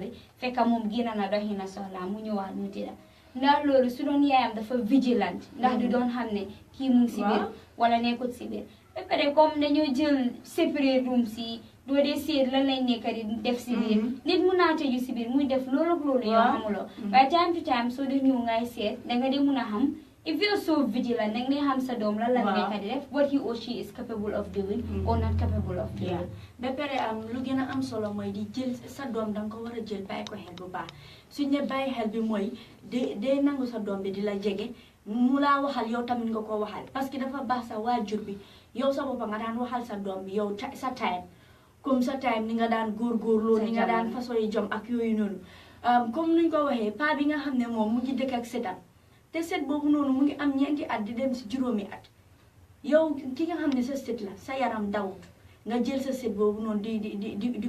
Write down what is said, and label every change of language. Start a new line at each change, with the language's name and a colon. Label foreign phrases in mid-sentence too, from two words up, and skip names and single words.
Wolof: bi fekk moom génna na doxi na soxla mu ñëwaat ñu tëdda ndax loolu su doon yaayam dafa vigilant ndax du doon xam ne kii mu ngi si biir wala nekkut si biir ba pare comme dañoo jël séparé room si doo dee seet lan lañ nekk di def si biir nit mun naa tëju si biir muy def loolu ak loolu yow xamuloo waaye
English: time to time
Wolof: soo dee ñëw ngay seet danga dee mun a xam
English: if you're so vigilant
Wolof: danga dee xam sa doom lan la nekk di def
English: what he or she is capable of doing
Wolof: or not capable of doing ba pare lu gën a am solo mooy di jël sa doom danga ko war a jël bàyyi ko xel bu baax suñ ne bàyyi xel bi mooy day nangu sa doom bi di la jege mu laa waxal yow tamit nga ko waxal
French: parce que
Wolof: dafa baax sa waajur bi yow sa boppa nga daan waxal sa doom bi yow sa time comme sa time ni nga daan góorgóorloo ni nga daan façon yi jom ak yooyu noonu comme nuñ ko waxee pa bi nga xam ne moom mu ngi dëkk ak setam te set boobu noonu mu ngi am ñeenti at di dem si juróomi at yow ki nga xam ne sa set la sa yaram dawut nga jël sa set boobu noonu di